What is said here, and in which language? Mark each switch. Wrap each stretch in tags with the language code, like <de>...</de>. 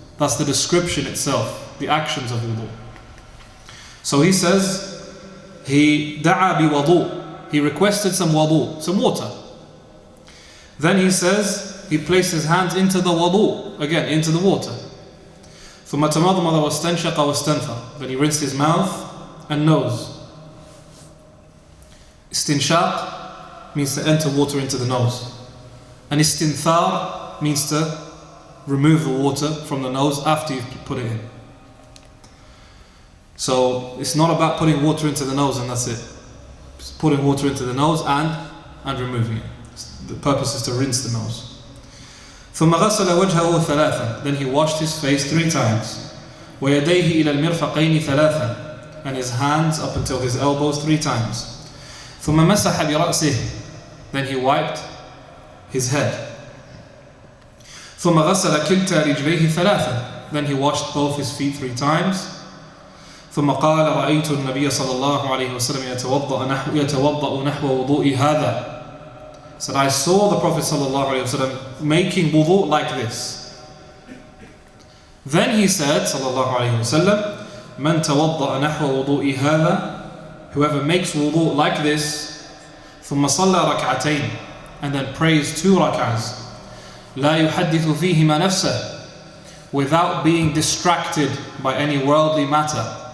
<en>That's the description itself, the actions of wudu. So he says, he da'a bi wudu. He requested some wudu, some water. Then he says, he placed his hands into the wudu, again, into the water.</en> <ar>ثم تمضمض واستنشق واستنثر.</ar> <en>Then he rinsed his mouth and nose. Istinshaq means to enter water into the nose. And istinthar means to remove the water from the nose after you've put it in. So it's not about putting water into the nose and that's it. It's putting water into the nose and removing it. The purpose is to rinse the nose.</en> <ar>ثم غسل وجهه 3.</ar> <en>Then he washed his face 3 times.</en> <ar>ويديه إلى المرفقين 3.</ar> <en>And his hands up until his elbows 3 times. ثم مسح برأسه. Then he wiped his head.</en> <ar>ثم غسل كلتا رجليه 3.</ar> <en>Then he washed both his feet 3 times.</en> <ar>ثم قال رأيت النبي صلى الله عليه وسلم يتوضأ نحو وضوء هذا.</ar> <en>Said, I saw the Prophet ﷺ making wudu like this. Then he said, ﷺ, من توضأ نحو وضوء هذا, whoever makes wudu like this, ثم صلى ركعتين, and then prays 2 rak'ahs, لا يحدث فيهما نفسه, without being distracted by any worldly matter.</en>